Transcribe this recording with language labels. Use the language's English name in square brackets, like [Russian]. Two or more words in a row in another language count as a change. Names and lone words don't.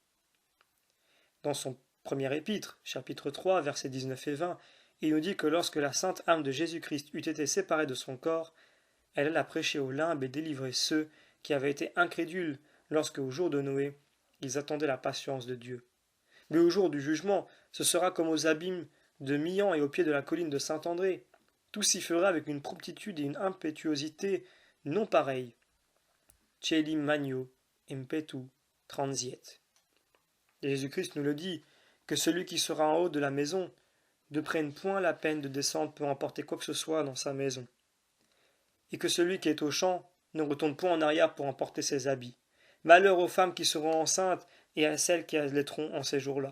[French] Dans son premier épître, chapitre 3, versets 19 et 20, il nous dit que lorsque la sainte âme de Jésus-Christ eut été séparée de son corps, elle alla prêcher aux limbes et délivrer ceux qui avaient été incrédules lorsque, au jour de Noé, ils attendaient la patience de Dieu. Mais au jour du jugement, ce sera comme aux abîmes de Mian et au pied de la colline de Saint-André. Tout s'y fera avec une promptitude et une impétuosité non pareilles. [Latin] Celim magno impetu transiet. [French] Et Jésus-Christ nous le dit, que celui qui sera en haut de la maison ne prenne point la peine de descendre pour emporter quoi que ce soit dans sa maison, et que celui qui est au champ ne retourne point en arrière pour emporter ses habits. Malheur aux femmes qui seront enceintes et à celles qui allaiteront en ces jours-là.